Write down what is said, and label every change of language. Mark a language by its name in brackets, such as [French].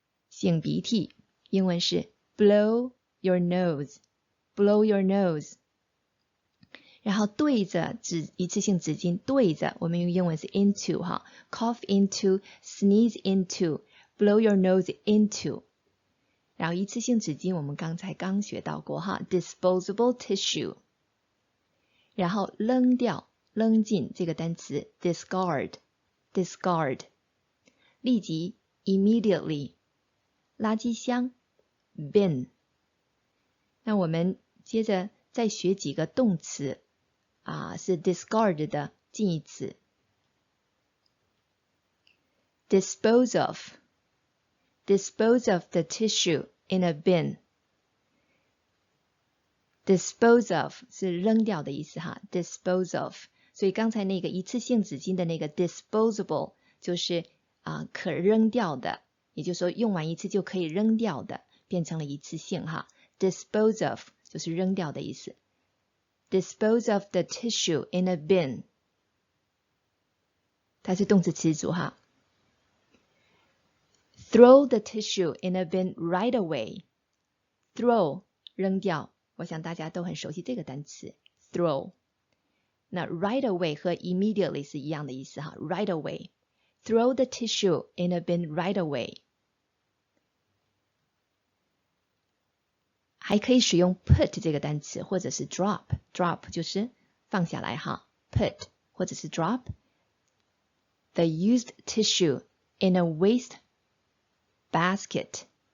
[Chinese] 擤鼻涕，英文是 [English] blow your nose, blow your nose。 [Chinese] 然后对着一次性纸巾对着，我们用英文是 into 哈 ， [English] cough into, sneeze into, blow your nose into。 [Chinese] 然后一次性纸巾我们刚学到过哈 ，disposable tissue。然后扔掉、扔进这个单词 discard， 立即 immediately， 垃圾箱 bin。那我们接着再学几个动词是 discard 的近义词 [English] dispose of the tissue in a bin。 [Chinese] dispose of 是扔掉的意思哈 dispose of， 所以刚才那个一次性纸巾的那个 disposable 就是可扔掉的，也就是说用完一次就可以扔掉的，变成了一次性哈 dispose of 就是扔掉的意思。 [English] Dispose of the tissue in a bin， [Chinese] 它是动词词组哈。 [English] Throw the tissue in a bin right away。 [Chinese] Throw 扔掉，我想大家都很熟悉这个单词 throw。那 right away 和 immediately 是一样的意思哈 right away。 [English] Throw the tissue in a bin right away。 [Chinese] 还可以使用 put 这个单词，或者是 drop 就是放下来哈 put 或者是 [English] drop the used tissue in a waste basket。